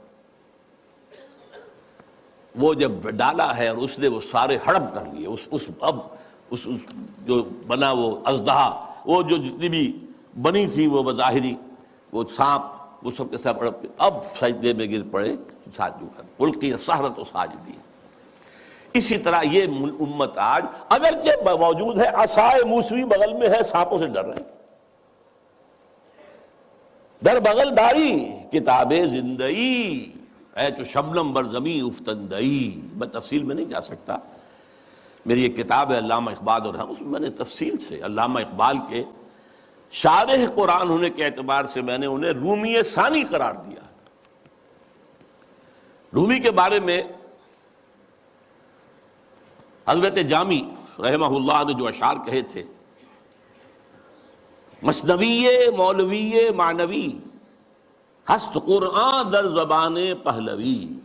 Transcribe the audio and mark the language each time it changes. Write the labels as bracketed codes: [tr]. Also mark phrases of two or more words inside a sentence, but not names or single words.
[ur] وہ جب ڈالا ہے اور اس نے وہ سارے ہڑپ کر لیے، اس جو بنا وہ اژدہا، وہ جو جتنی بھی بنی تھی وہ بظاہری وہ سانپ، وہ سب کے ساتھ ہڑپ کے اب سجدے میں گر پڑے ساجدوں کر، [ar] القی السحرۃ ساجدین۔ [ur] اسی طرح یہ امت آج اگرچہ موجود ہے، عصائے موسوی بغل میں ہے، سانپوں سے ڈر رہے ہیں۔ [fa] در بغل داری کتاب زندئی، اے تو شبنم بر زمین افتندئی۔ [ur] میں تفصیل میں نہیں جا سکتا، میری ایک کتاب ہے علامہ اقبال اور اس میں میں نے تفصیل سے علامہ اقبال کے شارح قرآن ہونے کے اعتبار سے میں نے انہیں رومی ثانی قرار دیا۔ رومی کے بارے میں حضرت جامی رحمہ اللہ نے جو اشعار کہے تھے، [fa] مثنوی مولوی معنوی ہست قرآن در زبان پہلوی.